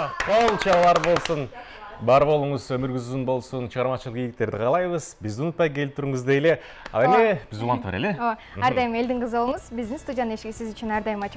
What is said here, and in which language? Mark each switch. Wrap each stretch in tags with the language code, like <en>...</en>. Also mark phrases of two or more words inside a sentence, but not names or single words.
<ky>Қол чабар болсын.</ky> <kk>Бар болыңыз, өміріңіз ұзын болсын, шығармашылық игіліктерді қалаймыз. Бізді ұмытпай келіп тұрыңыз дейлі.</kk> <ky>Ал эми біз улантып берели. Ардайым элдин кызы болуңуз. Биздин студиянын эшиги сиз үчүн ардайым ачык.</ky>